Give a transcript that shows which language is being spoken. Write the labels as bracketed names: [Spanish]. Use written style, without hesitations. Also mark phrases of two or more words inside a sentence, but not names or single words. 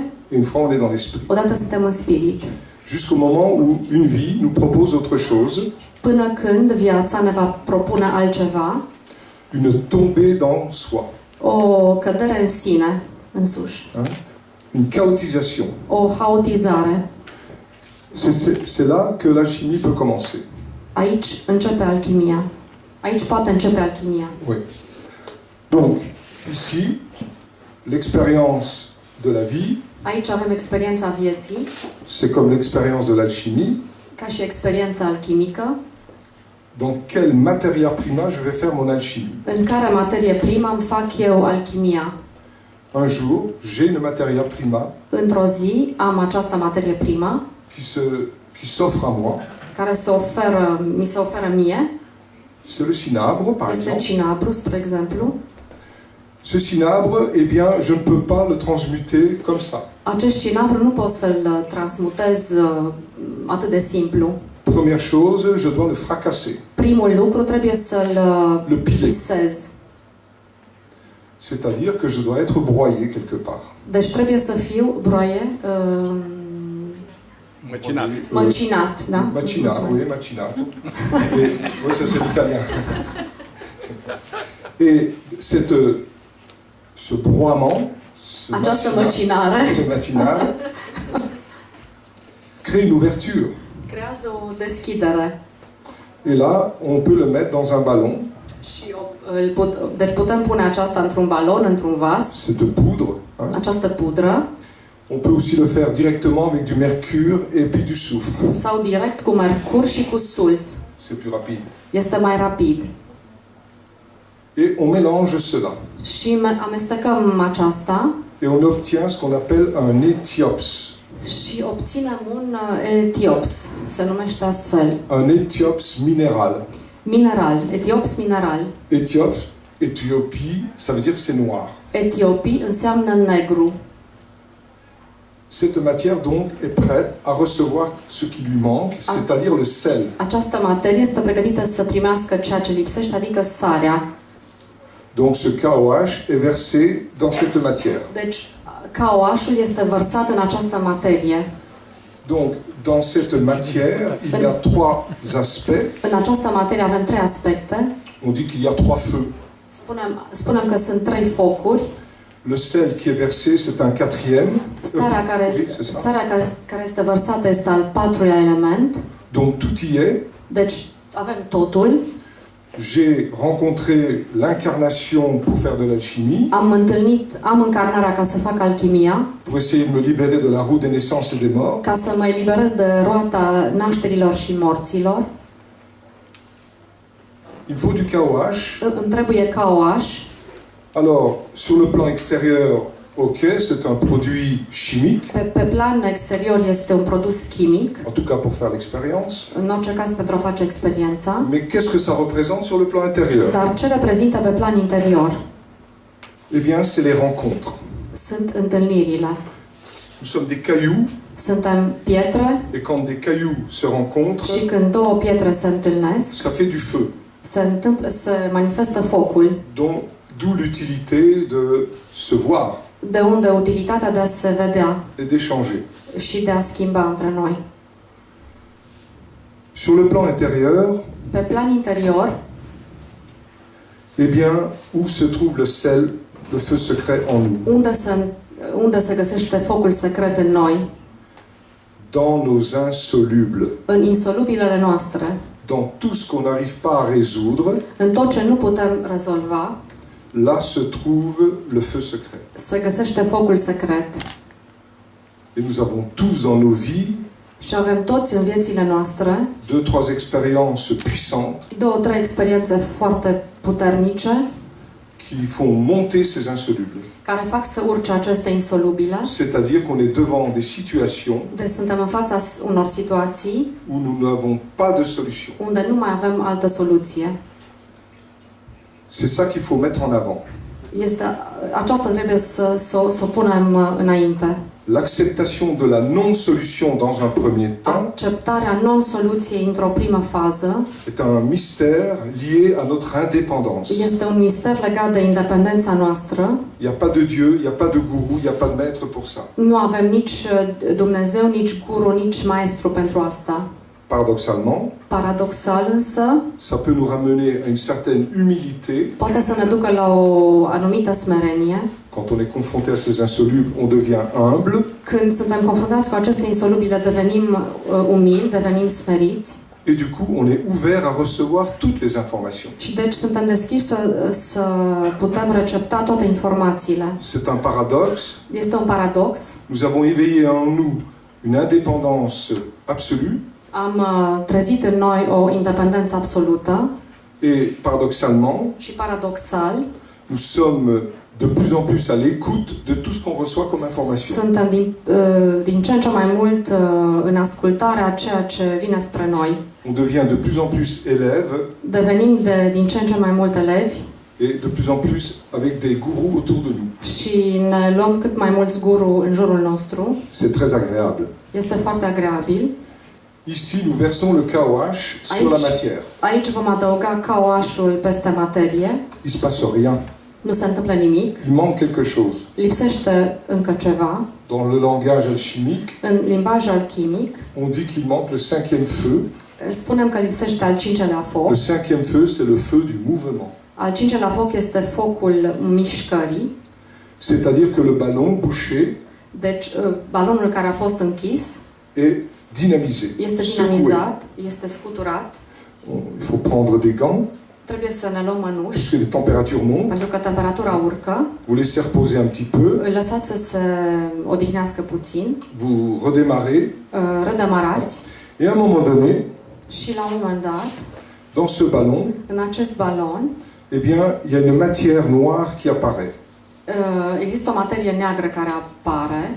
[French] et une fois on est dans l'esprit. [Romanian] odată suntem în spirit. [French] Jusqu'au moment où une vie nous propose autre chose. [Romanian] Până când viața ne va propune altceva, [French] une tombée dans soi. [Romanian] O cădere în sine, însuși. [French] Une chaotisation. [Romanian] O haotizare. [French] C'est là que la chimie peut commencer. [Romanian] Aici începe alchimia. Aici poate începe alchimia. [French] Oui. Donc, ici, l'expérience de la vie, [Romanian] Aici avem experiența vieții, [French] c'est comme l'expérience de l'alchimie. [Romanian] ca și experiența alchimică, [French] Dans quelle matière prima je vais faire mon alchimie? [Romanian] în care materie primă îmi fac eu alchimia. [French] Un jour, j'ai une matière prima [Romanian] Într-o zi am această materie primă [French] qui s'offre à moi. [Romanian] care mi se oferă mie. [French] C'est le cinabre, par [Romanian] Este [French] exemple. [Romanian] cinabru, spre exemplu. [French] Ce cinabre, eh bien, je ne peux pas le transmuter comme ça. [Romanian] Acest cinabru nu pot să-l transmutez atât de simplu. [French] Première chose, je dois le fracasser, [Romanian] Primul lucru trebuie să-l [French] le piler. [Romanian] pisez. [French] C'est-à-dire que je dois être broyé quelque part. [Romanian] Deci trebuie să fiu broaie, Măcinat. măcinat, da? Macinato, Mulțumesc. [French] oui, macinato. Et, oui, ça c'est l'italien. Et ce broiement, [Romanian] Această măcinare [French] ce macinare, crée une ouverture. [Romanian] creează o deschidere. [French] Et là, on peut le mettre dans un ballon. [Romanian] Și deci putem pune aceasta într-un balon, într-un vas, [French] C'est de poudre. Hein. [Romanian] această pudră, [French] On peut aussi le faire directement avec du mercure et puis du soufre. [Romanian] sau direct cu mercur și cu sulf. [French] C'est plus rapide. [Romanian] Este mai rapid. [French] Et on mélange cela. [Romanian] Și amestecăm aceasta [French] Et on obtient ce qu'on appelle un éthiops. [Romanian] și obținem un etiops, se numește astfel. [French] Un éthiops minéral. [Romanian] Mineral, etiops mineral. [French] Éthiops, Éthiopie, ça veut dire que c'est noir. [Romanian] Etiopii înseamnă negru. [French] Cette matière donc est prête à recevoir ce qui lui manque, c'est-à-dire le sel. [Romanian] Această materie este pregătită să primească ceea ce lipsește, adică sarea. [French] Donc ce KOH est versé dans cette matière. [Romanian] Deci, KOH-ul este vărsat în această materie. [French] Donc dans cette matière, il y a trois aspects. [Romanian] În această materie avem trei aspecte. [French] On dit qu'il y a trois feux. [Romanian] Spunem că sunt trei focuri. [French] Le sel qui est versé, c'est un quatrième. [Romanian] Sarea [French] Oui, c'est ça. [Romanian] care este vărsată este al patrulea element. [French] Donc tout y est. [Romanian] Deci avem totul. [French] J'ai rencontré l'incarnation pour faire de l'alchimie, [Romanian] Am încarnarea ca să fac alchimia, [French] pour essayer de me libérer de la roue des naissances et des morts. [Romanian] ca să mă eliberez de roata nașterilor și morților. [French] Il faut du KOH. [Romanian] Îmi trebuie KOH. [French] Alors, sur le plan extérieur, ok, c'est un produit chimique, [Romanian] Pe plan exterior este un produs chimic, [French] en tout cas pour faire l'expérience. [Romanian] în orice caz pentru a face experiența. [French] Mais qu'est-ce que ça représente sur le plan intérieur? [Romanian] Dar ce reprezintă pe plan interior? [French] Eh bien, c'est les rencontres. [Romanian] Sunt întâlnirile. [French] Nous sommes des cailloux, [Romanian] Suntem pietre [French] et quand des cailloux se rencontrent, [Romanian] și când două pietre se întâlnesc, [French] ça fait du feu. [Romanian] se manifestă focul. [French] D'où l'utilité de se voir [Romanian] De unde utilitatea de a se vedea [French] et d'échanger. [Romanian] și de a schimba între noi. [French] Sur le plan intérieur, [Romanian] Pe plan interior, [French] eh bien, où se trouve le sel, le feu secret en nous? [Romanian] unde se găsește focul secret în noi? [French] Dans nos insolubles, [Romanian] În insolubilele noastre, [French] dans tout ce qu'on n'arrive pas à résoudre, [Romanian] în tot ce nu putem rezolva, [French] là se trouve le feu secret. [Romanian] se găsește focul secret. [French] Et nous avons tous dans nos vies [Romanian] Și avem toți în viețile noastre [French] 2-3 expériences puissantes [Romanian] două-trei experiențe foarte puternice [French] qui font monter ces insolubles. [Romanian] care fac să urce aceste insolubile. [French] C'est-à-dire qu'on est devant des situations [Romanian] Deci suntem în fața unor situații [French] où nous n'avons pas de solution. [Romanian] unde nu mai avem altă soluție. [French] C'est ça qu'il faut mettre en avant. [Romanian] Aceasta trebuie să o punem înainte. [French] L'acceptation de la non-solution dans un premier temps [Romanian] Acceptarea non-soluției într-o primă fază [French] est un mystère lié à notre indépendance. [Romanian] este un mister legat de independența noastră. [French] Il n'y a pas de Dieu, il n'y a pas de gourou, il n'y a pas de maître pour ça. [Romanian] Nu avem nici Dumnezeu, nici guru, nici maestru pentru asta. [French] Paradoxalement, [Romanian] Paradoxal însă, [French] ça peut nous ramener à une certaine humilité. [Romanian] poate să ne ducă la o anumită smerenie. [French] Quand on est confronté à ces insolubles, on devient humble. [Romanian] Când suntem confruntați cu aceste insolubile, devenim umili, devenim smeriți. [French] Et du coup, on est ouvert à recevoir toutes les informations. [Romanian] Și deci suntem deschiși să putem recepta toate informațiile. [French] C'est un paradoxe. [Romanian] Este un paradox. [French] Nous avons éveillé en nous une indépendance absolue. [Romanian] Am trezit în noi o independență absolută [French] Et paradoxalement, [Romanian] și paradoxal, [French] nous sommes de plus en plus à l'écoute de tout ce qu'on reçoit comme information. [Romanian] suntem din ce în ce mai mult în ascultarea a ceea ce vine spre noi. [French] On devient de plus en plus élève [Romanian] Devenim din ce în ce mai mult elevi [French] et de plus en plus avec des gourous autour de nous. [Romanian] și ne luăm cât mai mulți guru în jurul nostru. [French] C'est très agréable. [Romanian] Este foarte agreabil. [French] Ici, nous versons le kawash sur la matière. [Romanian] Aici vom adăuga kawașul peste materie. [French] Il se passe rien. [Romanian] Nu se întâmplă nimic. [French] Il manque quelque chose. [Romanian] Lipsește încă ceva. [French] Dans le langage alchimique, [Romanian] În limbaj alchimic, [French] on dit qu'il manque le cinquième feu. [Romanian] spunem că lipsește al cincelea foc. [French] Le cinquième feu, c'est le feu du mouvement. [Romanian] Al cincelea foc este focul mișcării. [French] C'est-à-dire que le ballon bouché [Romanian] Deci, balonul care a fost închis [French] est dynamisé, [Romanian] este [French] secoué. [Romanian] dinamizat, este scuturat. [French] Il faut prendre des gants, [Romanian] Trebuie să ne luăm mănuși, [French] puisque les températures montent. [Romanian] pentru că temperatura urcă. [French] Vous laissez reposer un petit peu, [Romanian] Îl lăsați să se odihnească puțin, [French] vous redémarrez, [Romanian] redemarați [French] et à un moment donné, [Romanian] și la un moment dat, [French] dans ce ballon, [Romanian] în acest balon, [French] eh bien, il y a une matière noire qui apparaît. [Romanian] există o materie neagră care apare,